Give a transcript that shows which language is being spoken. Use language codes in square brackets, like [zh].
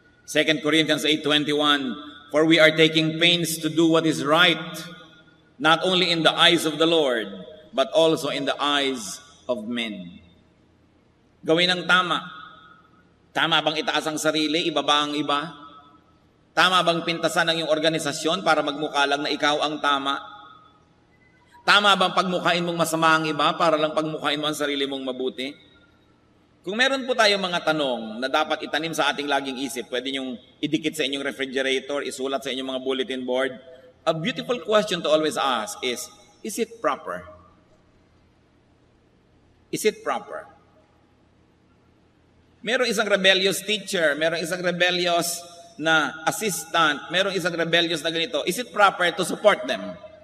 [en] Second Corinthians 8:21, for we are taking pains to do what is right, not only in the eyes of the Lord, but also in the eyes of men. [tl] Gawin ang tama. Tama bang itaas ang sarili, ibaba ang iba? Tama bang pintasan ang iyong organisasyon para magmukha lang na ikaw ang tama? Tama bang pagmukhain mong masama ang iba para lang pagmukhain mo ang sarili mong mabuti? Kung meron po tayo mga tanong na dapat itanim sa ating laging isip, pwede niyong idikit sa inyong refrigerator, isulat sa inyong mga bulletin board. [en] A beautiful question to always ask is it proper? Is it proper? [tl] Merong isang rebellious teacher, merong isang rebellious na assistant, merong isang rebellious na ganito. [en] Is it proper to support them?